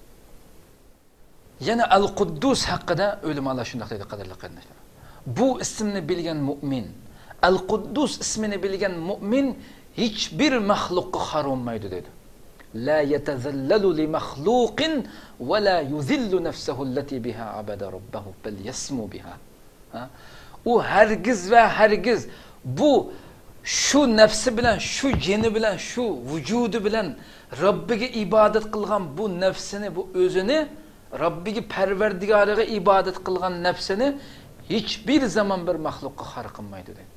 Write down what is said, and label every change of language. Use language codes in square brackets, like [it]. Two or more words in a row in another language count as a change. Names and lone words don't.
[uz] Yana Al-Quddus haqida o'limalar shunday deydi, qadrli qarindoshlar. Bu ismni bilgan mu'min, Al-Quddus ismini bilgan mu'min hech bir maxluqqa xorolmaydi dedi. [ar] لا يتذلل لمخلوق ولا يذل نفسه التي بها عبد ربه بل يسمو بها. [uz] U hargiz va hargiz bu shu nafsi bilan, shu jini bilan, shu vujudi bilan Robbiga ibodat qilgan bu nafsini, bu o'zini Robbiga Parvardigoriga ibodat qilgan nafsini hech bir zaman bir maxluqqa xor qilmaydi dedi.